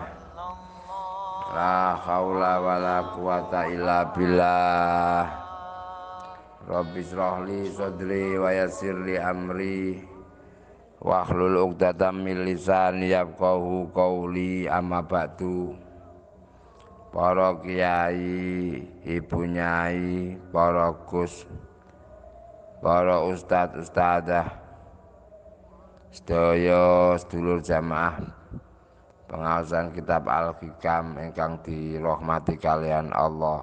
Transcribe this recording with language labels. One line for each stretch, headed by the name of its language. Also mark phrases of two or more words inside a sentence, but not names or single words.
Arabic: لا حول ولا قوة إلا بالله. رب اشرح لي صدري ويسر لي أمري واحلل عقدة من لساني يفقهوا قولي. أما بعد.
Javanese: Para kiai, ibu nyai, para gus, para ustad-ustadah, sedaya sedulur jamaah pengaosan kitab Al-Hikam ingkang dirahmati kalian Allah.